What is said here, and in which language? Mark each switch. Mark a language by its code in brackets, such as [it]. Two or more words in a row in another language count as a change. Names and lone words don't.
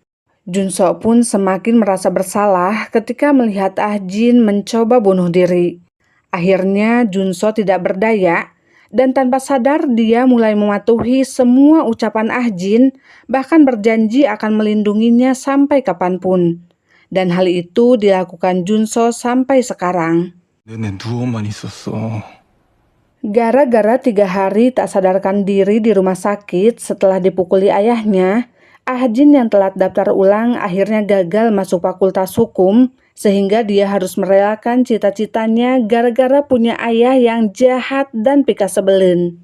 [id] Junso pun semakin merasa bersalah ketika melihat Ah-jin mencoba bunuh diri. Akhirnya Junso tidak berdaya, dan tanpa sadar dia mulai mematuhi semua ucapan Ah-jin, bahkan berjanji akan melindunginya sampai kapanpun. Dan hal itu dilakukan Junso sampai sekarang. [ko] 내내 누워만 있었어. [id] Gara-gara 3 hari tak sadarkan diri di rumah sakit setelah dipukuli ayahnya, Ah-jin yang telat daftar ulang akhirnya gagal masuk fakultas hukum, sehingga dia harus merelakan cita-citanya gara-gara punya ayah yang jahat dan pika sebelin.